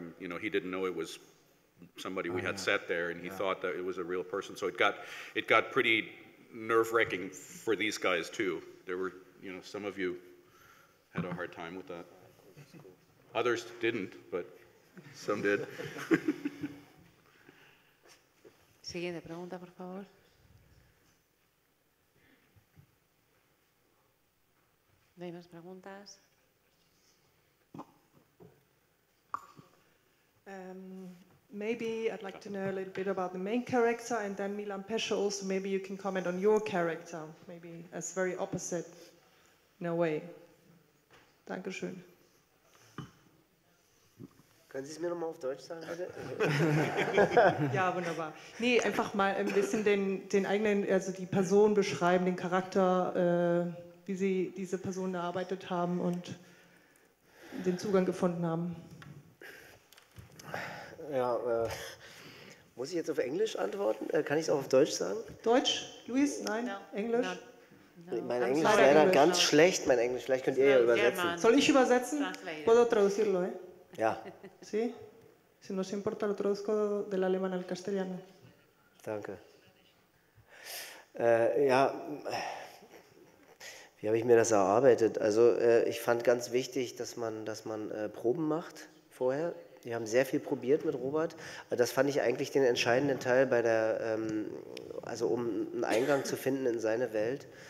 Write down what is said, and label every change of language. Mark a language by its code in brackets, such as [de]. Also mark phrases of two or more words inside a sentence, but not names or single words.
[en] He didn't know it was somebody we had set there, and he thought that it was a real person. So it got pretty nerve-wracking for these guys too. There were, some of you had a hard time with that. Others didn't, but some did. [es] Siguiente pregunta, por favor. ¿No hay más preguntas? [en] Maybe I'd like to know a little bit about the main character, and then Milan Pesce also, maybe you can comment on your character, maybe as very opposite in a way. [de] Dankeschön. Können Sie es mir nochmal auf Deutsch sagen, bitte? Ja, wunderbar. Nee, einfach mal ein bisschen den eigenen, also die Person beschreiben, den Charakter, wie Sie diese Person erarbeitet haben und den Zugang gefunden haben. Ja, muss ich jetzt auf Englisch antworten? Kann ich es auch auf Deutsch sagen? Deutsch? Luis? Nein? No. Englisch? No. Mein Englisch ist leider ganz schlecht, mein Englisch. Vielleicht könnt ihr ja übersetzen. Soll ich übersetzen? [es] Puedo traducirlo, ¿eh? [de] Ja. [es] ¿Sí? Si no os importa, lo traduzco del alemán al castellano. [de] Danke. Ja, wie habe ich mir das erarbeitet? Also ich fand ganz wichtig, dass man Proben macht vorher. Wir haben sehr viel probiert mit Robert. Das fand ich eigentlich den entscheidenden Teil bei also um einen Eingang zu finden in seine Welt.